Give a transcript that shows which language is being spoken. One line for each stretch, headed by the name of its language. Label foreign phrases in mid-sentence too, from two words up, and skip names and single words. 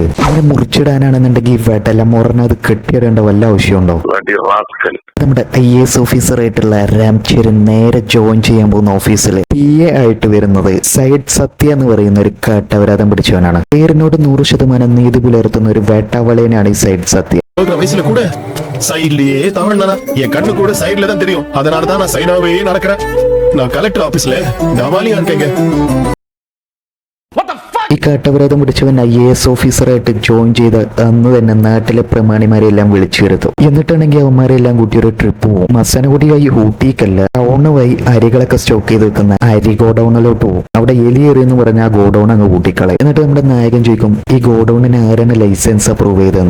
Malayalam: അങ്ങനെ മുറിച്ചിടാനാണെന്നുണ്ടെങ്കിൽ വെടലം മുറഞ്ഞ അത് കെട്ടിയിടേണ്ട വല്ല ആവശ്യമുണ്ടോ? നമ്മുടെ IAS ഓഫീസർ ആയിട്ടുള്ള രാം ചരൺ നേരെ ജോയിൻ ചെയ്യാൻ പോകുന്ന ഓഫീസിൽ PA ആയിട്ട് വരുന്നത് സൈഡ് സത്യ എന്ന് പറയുന്ന ഒരു കാട്ടവരാധം പിടിച്ചവനാണ്. പേരിനോട് 100% നീതി പുലർത്തുന്ന ഒരു വേട്ടാവളയനാണ് ഈ സൈഡ് സത്യ.
Tamil: சைட்லயே தமிழ்னா என் கண்ணு கூட சைட்ல தான் தெரியும். அதனாலதான் நான் சைடாவே நடக்கிறேன். நான் கலெக்டர் ஆபீஸ்ல கவாலியா இருக்கேங்க.
Malayalam: ഈ കാട്ടപരാധം പിടിച്ചവൻ IAS ഓഫീസറായിട്ട് ജോയിൻ ചെയ്ത് അന്ന് തന്നെ നാട്ടിലെ പ്രമാണിമാരെല്ലാം വിളിച്ചു വരുത്തും. എന്നിട്ടാണെങ്കിൽ അവന്മാരെല്ലാം കൂട്ടി ഒരു ട്രിപ്പ് പോകും. മസനഗുടി വഴി ഊട്ടിക്കല്ല, ടൗണ് വഴി അരികളൊക്കെ സ്റ്റോക്ക് ചെയ്ത് വെക്കുന്ന അരി ഗോഡൌണിലോട്ട് പോകും. അവിടെ എലിയേറി എന്ന് പറഞ്ഞ ആ ഗോഡൌൺ അങ്ങ് കൂട്ടിക്കളയും. എന്നിട്ട് നമ്മുടെ നായകൻ ചോദിക്കും ഈ ഗോഡൌണിന് ആരാണ് ലൈസൻസ് അപ്രൂവ് ചെയ്തെന്ന്.